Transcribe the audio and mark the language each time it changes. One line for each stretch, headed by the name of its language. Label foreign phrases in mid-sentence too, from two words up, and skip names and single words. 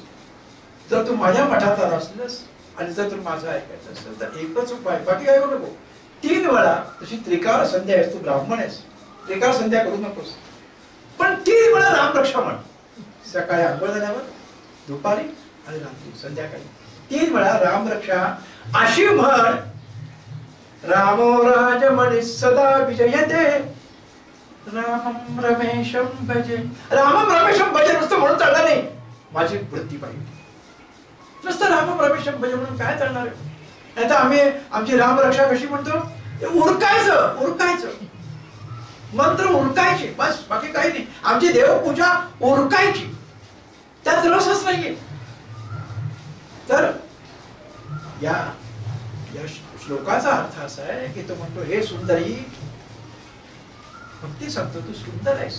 Marathi: जर तू माझ्या मठात आला असलास आणि जर तू माझं ऐकायचं असेल तर एकच उपाय, बाकी काय करू नको. 3 वेळा तशी त्रिकाळ संध्या आहेस, तू ब्राह्मण आहेस, त्रिकाळ संध्या करू नकोस, पण 3 वेळा रामरक्षा म्हण. सकाळी आंघोळ झाल्यावर, दुपारी आणि रात्री संध्याकाळी 3 वेळा रामरक्षा अशी म्हण.
Sanskrit: रामो राजमणी सदा विजयते रामम रमेशम भजे. रामम रमेशम भजे
Marathi: नुसतं म्हणून चालणार नाही, माझी वृत्ती पाहिजे. नुसतं
Sanskrit: रामम रमेशम भजे
Marathi: म्हणून काय चालणार आहे? नाही तर आम्ही आमची रामरक्षा कशी म्हणतो, उरकायचं मंत्र उरकायचे बस, बाकी काही नाही. आमची देवपूजा उरकायची, त्यात रसच नाहीये. तर या श्लोकाचा अर्थ असा आहे की तो म्हणतो, हे सुंदरी भक्ती सांगतो, तू सुंदर आहेस.